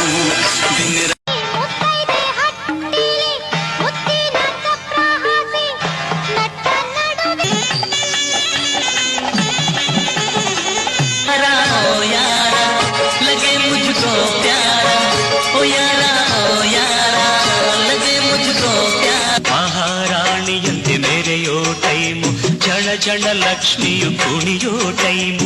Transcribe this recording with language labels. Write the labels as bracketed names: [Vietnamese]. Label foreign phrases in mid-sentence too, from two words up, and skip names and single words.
[Hindi] दिन लगे मुझको प्यारा, ओ यारा ओ यारा, लगे मुझको प्यारा. [Kannada] ಮಹಾರಾಣಿಯಂತೆ ಮೆರೆಯೋ ಟೈಮು, ಜನ ಜನ ಲಕ್ಷ್ಮಿಯು ಕುಣಿಯೋ ಟೈಮು.